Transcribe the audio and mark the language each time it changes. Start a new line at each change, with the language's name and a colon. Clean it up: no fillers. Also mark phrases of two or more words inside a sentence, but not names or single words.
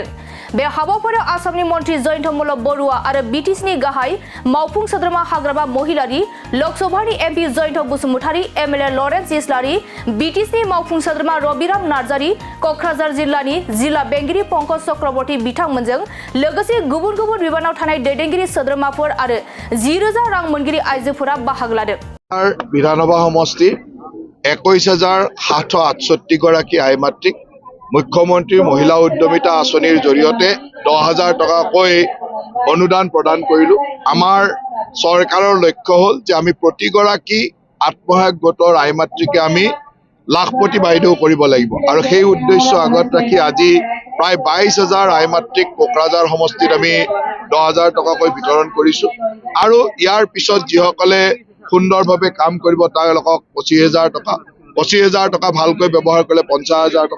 Bodo: बे हाबाफारियाव आसामनि मन्त्रि जयन्त मल्ल बरुवा आरो बिटिसिनि गाहाय मावफुं सोद्रोमा हाग्रामा महिलारि, लोकसभानि एमपि जयन्त बसुमतारी, एमएलए लरेन्स इस्लारि, बिटिसिनि मावफुं सोद्रोमा रबिराम नार्जारि, कक्राझार जिल्लानि जिल्ला बेंगिरि पंकज चक्रवर्ती बिथांमोनजों लोगोसे गुबुन गुबुन बिबानाव थानाय दैदेनगिरि सोद्रोमाफोर आरो 10,000 रां मोनगिरि आइजोफोरा बाहागो लादों।
Assamese: বিধানসভা সমষ্টি 21,768 গৰাকী আই মাতৃক মুখ্যমন্ত্ৰী মহিলা উদ্যমিতা आঁচনিৰ জৰিয়তে 10,000 টকাকৈ অনুদান প্ৰদান কৰিলো। আমাৰ চৰকাৰৰ লক্ষ্য হ'ল যে আমি প্ৰতিগৰাকী আত্মসহায়ক গোটৰ আই মাতৃকে আমি লাখপতি বাইদেউ কৰিব লাগিব আৰু সেই উদ্দেশ্য আগত ৰাখি আজি প্ৰায় 22,000 আই মাতৃক কোকৰাঝাৰ সমষ্টিত আমি 10,000 টকাকৈ বিতৰণ কৰিছো আৰু ইয়াৰ পিছত যিসকলে সুন্দৰভাৱে কাম কৰিব তেওঁলোকক 25,000 টকা 25,000 টকা ভালকৈ ব্যৱহাৰ কৰিলে 50,000 টকা।